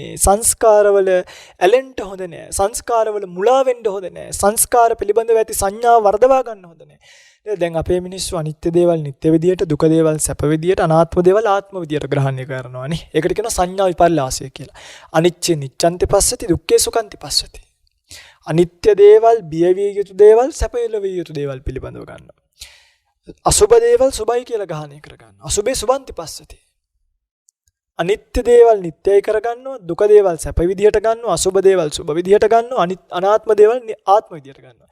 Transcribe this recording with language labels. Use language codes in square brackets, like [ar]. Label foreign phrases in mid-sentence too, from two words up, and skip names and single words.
[si] සංස්කාරවල ඇලෙන්න හොඳ නෑ. සංස්කාරවල මුලා වෙන්න හොඳ නෑ. සංස්කාර පිළිබඳව ඇති සංඥාව වර්ධවා ගන්න හොඳ නෑ. දැන් අපේ මිනිස්සු අනිත්‍ය දේවල් නිත්‍ය විදියට, දුක දේවල් සැප විදියට, අනාත්ම දේවල් ආත්ම විදියට ග්‍රහණය කරනවානේ. ඒකට කියනවා සංඥා විපල්ලාසය කියලා. [pi] අනිච්ච නිච්ඡන්ති පස්සති, දුක්ඛේ සුඛන්ති පස්සති. [si] අනිත්‍ය දේවල්, බිය විය යුතු දේවල්, සැප විය යුතු දේවල් පිළිබඳව ගන්නවා. අසුබ දේවල් සුබයි කියලා ග්‍රහණය කර ගන්නවා. [pi] අසුබේ සුබන්ති පස්සති. [si] අනිත්‍ය දේවල් නිත්‍යයි කර ගන්නවා, දුක දේවල් සැප විදියට ගන්නවා, අසුබ දේවල් සුබ විදියට ගන්නවා, අනාත්ම දේවල් ආත්ම විදියට ගන්නවා.